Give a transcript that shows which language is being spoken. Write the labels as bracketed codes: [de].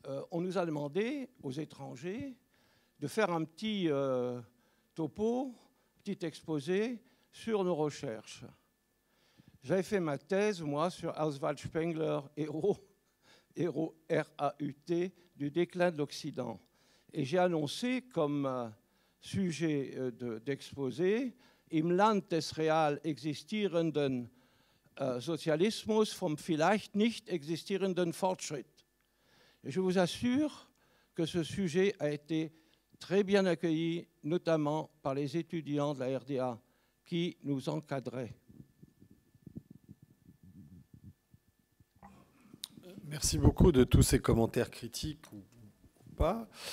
[fr] On nous a demandé, aux étrangers, de faire un petit topo, petit exposé sur nos recherches. J'avais fait ma thèse, moi, sur Oswald Spengler, héros R-A-U-T, du déclin de l'Occident. Et j'ai annoncé comme sujet d'exposé [de] Im Land des real existierenden Sozialismus vom vielleicht nicht existierenden Fortschritt. [fr] Et je vous assure que ce sujet a été très bien accueilli, notamment par les étudiants de la RDA qui nous encadraient. Merci beaucoup de tous ces commentaires critiques ou pas.